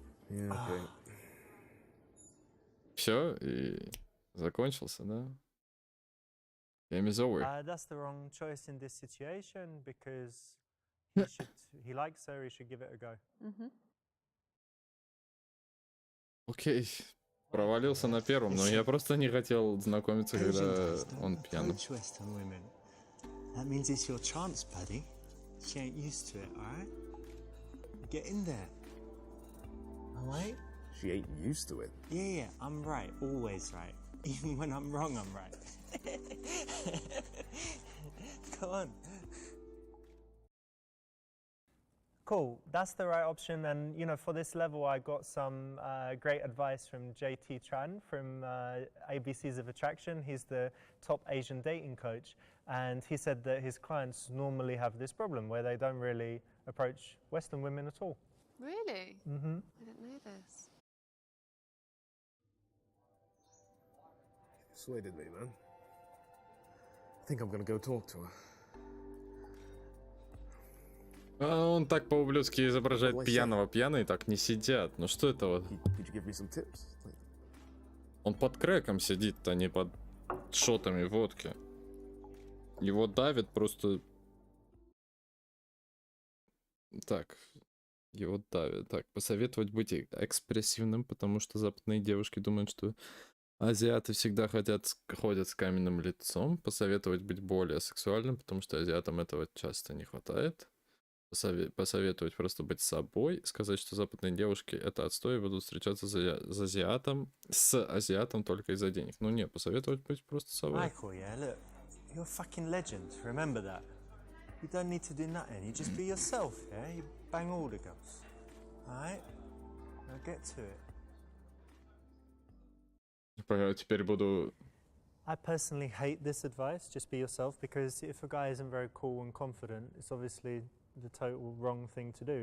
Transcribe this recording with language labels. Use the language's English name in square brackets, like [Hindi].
[English] Yeah, okay. [Russian] Все, и закончился, да? [English] Game is over. That's the wrong choice in this situation because he likes her, he should give it a go. [Russian] Окей. Провалился на первом, но я просто не хотел знакомиться, когда он пьяный. [English] Western women. That means it's your chance, buddy. She ain't used to it, alright? Get in there. Alright? She ain't used to it. Yeah, I'm right. Always right. Even when I'm wrong, I'm right. Go on. Cool, that's the right option. And, you know, for this level, I got some great advice from JT Tran from ABCs of Attraction. He's the top Asian dating coach. And he said that his clients normally have this problem where they don't really approach Western women at all. Really? Mm-hmm. I didn't know this. Persuaded me, man. I think I'm gonna go talk to her. [Russian] А он так по-ублюдски изображает пьяного. Пьяные так не сидят. Ну что это вот? [English] Could you give me some tips? [Russian] Он под крэком сидит, а не под шотами водки. Его давит просто... Так, его давит. Так, посоветовать быть экспрессивным, потому что западные девушки думают, что азиаты всегда ходят с каменным лицом. Посоветовать быть более сексуальным, потому что азиатам этого часто не хватает. Посоветовать просто быть собой. Сказать, что западные девушки это отстой и будут встречаться с азиатом только из-за денег. Ну не, посоветовать быть просто собой. [English] Michael, yeah, look, you're a fucking legend. Remember that. You don't need to do nothing. You just be yourself, yeah? You bang all the girls. Alright? Now get to it. [Russian] Теперь буду... [English] I personally hate this advice, just be yourself, because if a guy isn't very cool and confident, it's obviously the total wrong thing to do.